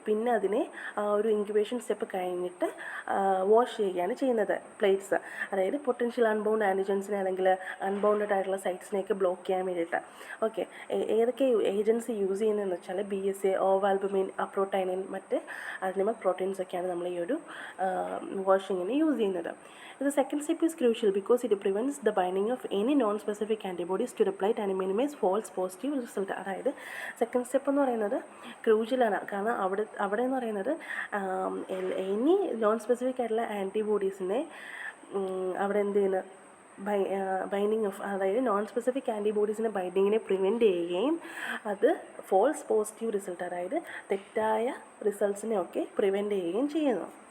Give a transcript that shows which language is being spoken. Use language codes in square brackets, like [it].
[ml] പിന്നെ അതിനെ ഒരു ഇൻക്യുബേഷൻ സ്റ്റെപ്പ് കഴിഞ്ഞിട്ട് വാഷ് ചെയ്യുകയാണ് ചെയ്യുന്നത് പ്ലേറ്റ്സ്. അതായത് പൊട്ടൻഷ്യൽ അൺബൗണ്ട് ആൻറ്റിജൻസിനെ അല്ലെങ്കിൽ അൺബൗണ്ടഡ് ആയിട്ടുള്ള സൈറ്റ്സിനെയൊക്കെ ബ്ലോക്ക് ചെയ്യാൻ വേണ്ടിയിട്ട്. ഓക്കെ, ഏതൊക്കെ ഏജൻസി യൂസ് ചെയ്യുന്നതെന്ന് വെച്ചാൽ BSA, ഓവാൽബുമിൻ, അപ്രോട്ടൈനിൻ, മറ്റ് അനിമൽ പ്രോട്ടീൻസൊക്കെയാണ് നമ്മൾ ഈ ഒരു വാഷിങ്ങിന് യൂസ് ചെയ്യുന്നത്. [en] The second step is crucial because it prevents the binding of any non-specific antibodies to the plate and minimize false positive result. [ml] അതായത് സെക്കൻഡ് സ്റ്റെപ്പ് എന്ന് പറയുന്നത് ക്രൂഷ്യലാണ്. കാരണം അവിടെ എന്ന് പറയുന്നത് എനി നോൺ സ്പെസിഫിക് ആയിട്ടുള്ള ആൻറ്റിബോഡീസിനെ അവിടെ എന്ത് ചെയ്യുന്നത്, ബൈൻഡിങ് ഓഫ്, അതായത് നോൺ സ്പെസിഫിക് ആൻറ്റിബോഡീസിൻ്റെ ബൈൻഡിങ്ങിനെ പ്രിവെൻറ്റ് ചെയ്യുകയും അത് ഫോൾസ് പോസിറ്റീവ് റിസൾട്ട്, അതായത് തെറ്റായ റിസൾട്ട്സിനെയൊക്കെ പ്രിവെൻറ്റ് ചെയ്യുകയും ചെയ്യുന്നു.